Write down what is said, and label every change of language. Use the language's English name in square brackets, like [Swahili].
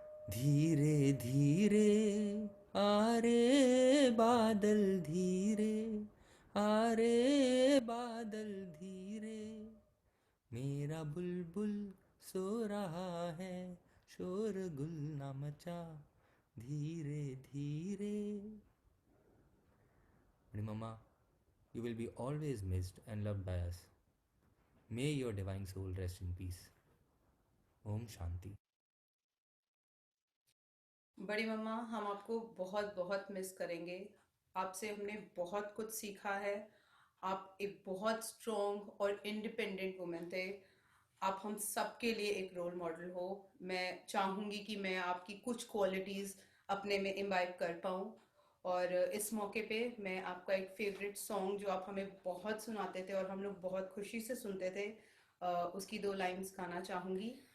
[Hindi] धीरे धीरे आ रे बादल, धीरे आ रे बादल धीरे, मेरा बुलबुल सो रहा है, शोरगुल ना मचा, धीरे धीरे। [English] बड़ी मम्मा, you will be always missed and loved by us. May your divine soul rest in peace. [Hindi] Om Shanti. बड़ी मम्मा, हम आपको बहुत बहुत मिस करेंगे। आपसे हमने बहुत कुछ सीखा है। आप एक बहुत स्ट्रॉन्ग और इंडिपेंडेंट वुमेन थे। आप हम सबके लिए एक रोल मॉडल हो। मैं चाहूँगी कि मैं आपकी कुछ क्वालिटीज़ अपने में इम्बाइब कर पाऊँ, और इस मौके पे मैं आपका एक फेवरेट सॉन्ग जो आप हमें बहुत सुनाते थे और हम लोग बहुत खुशी से सुनते थे, उसकी 2 लाइन्स गाना चाहूँगी।